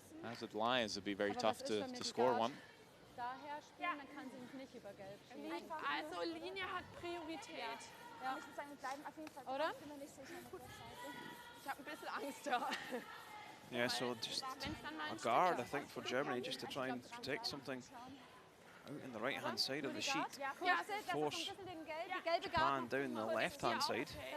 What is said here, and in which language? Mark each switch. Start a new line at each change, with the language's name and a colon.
English: As it lies, it'd be very tough to score one.
German: Also Linie hat Priorität. Ja. Oder? Ich habe ein bisschen Angst da.
English: Yeah, so just a guard, I think, for Germany, just to try and protect something out in the right-hand side of the sheet. Force Japan down the left-hand side.